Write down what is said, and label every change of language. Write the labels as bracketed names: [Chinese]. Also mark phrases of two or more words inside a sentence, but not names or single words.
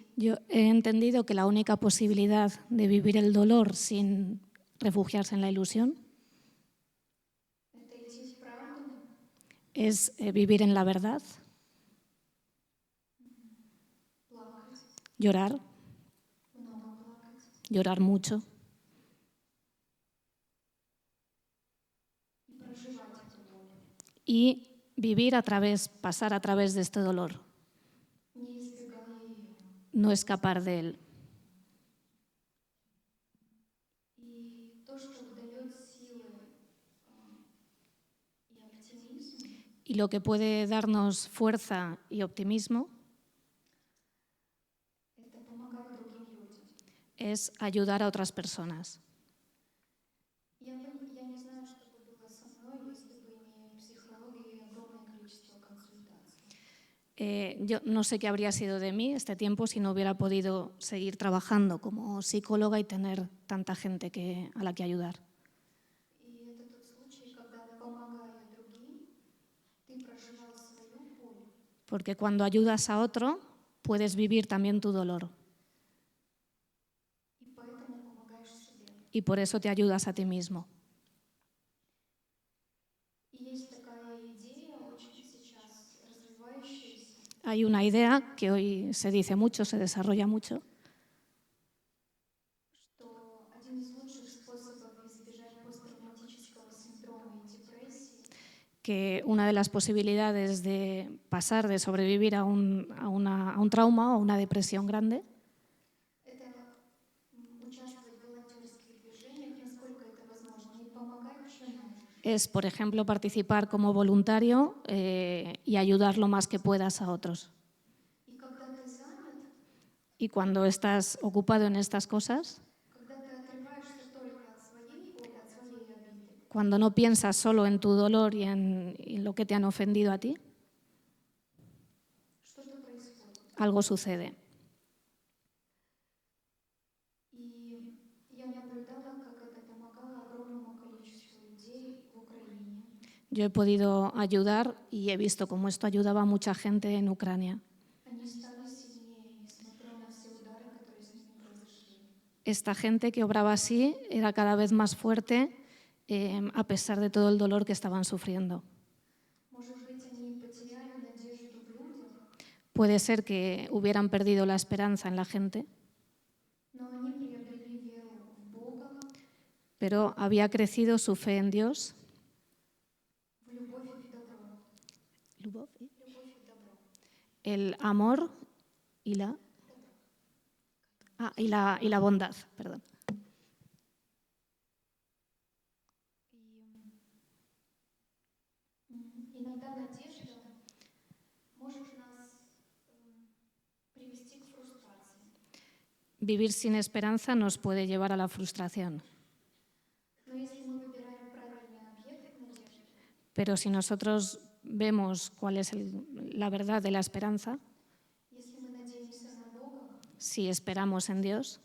[Spanish] Yo he entendido que la única posibilidad de vivir el dolor sin refugiarse en la ilusión [Russian] это идти в правду, [Spanish] es vivir en la verdad, [Russian] плакать, [Spanish] llorar, [Russian] много плакать, [Spanish] llorar mucho [Russian] и проживать эту боль, [Spanish] y vivir pasar a través de este dolor, [Russian] не избегая ее. [Spanish] no escapar de él. [Russian] И то, что дает силы и оптимизм, [Spanish] Y lo que puede darnos fuerza y optimismo [Russian] это помогать другим людям. [Spanish] es ayudar a otras personas. [Russian] Я не знаю, что бы было со мной, если бы не психология и огромное количество консультаций. [Spanish] Yo no sé qué habría sido de mí este tiempo si no hubiera podido seguir trabajando como psicóloga y tener tanta gente a la que ayudar. [Russian] И это тот случай, когда, помогая другим, ты проживал свою боль. [Spanish] Porque cuando ayudas a otro, puedes vivir también tu dolor. [Russian] И поэтому помогаешь себе. [Spanish] Y por eso te ayudas a ti mismo. [Russian] И есть такая идея, очень сейчас развивающаяся, [Spanish] Hay una idea que hoy se dice mucho, se desarrolla mucho, [Russian] что один из лучших способов избежать посттравматического синдрома и депрессии [Spanish] que una de las posibilidades de pasar, de sobrevivir a un trauma o una depresión grande, [Russian] это участвовать в волонтерских движениях, насколько это возможно, и помогать, чем можешь. [Spanish] es, por ejemplo, participar como voluntario y ayudar lo más que puedas a otros. [Russian] И когда ты занят, [Spanish] Y cuando estás ocupado en estas cosas, [Russian] когда ты отрываешься только от своей боли, от своей обиды, [Spanish] cuando no piensas solo en tu dolor y en lo que te han ofendido a ti, [Russian] что-то происходит. [Spanish] algo sucede. [Russian] И я наблюдала, как это помогало огромному количеству людей в Украине. [Spanish] Yo he podido ayudar y he visto cómo esto ayudaba a mucha gente en Ucrania. [Russian] Они стали сильнее, несмотря на все удары, которые с ними произошли. [Spanish] Esta gente que obraba así era cada vez más fuerte a pesar de todo el dolor que estaban sufriendo. [Russian] Может быть, они потеряли надежду в людях, [Spanish] Puede ser que hubieran perdido la esperanza en la gente, [Russian] но они приобрели веру в Бога, [Spanish] pero había crecido su fe en Dios, [Russian] в любовь и в добро. Любовь и добро. [Spanish] el amor y la bondad. Perdón. [Russian] Иногда надежда может нас привести к фрустрации. [Spanish] Vivir sin esperanza nos puede llevar a la frustración, [Russian] Но если мы выбираем правильный объект надежды, [Spanish] pero si nosotros vemos cuál es la verdad de la esperanza, [Russian] если мы надеемся на Бога, [Spanish] si esperamos en Dios,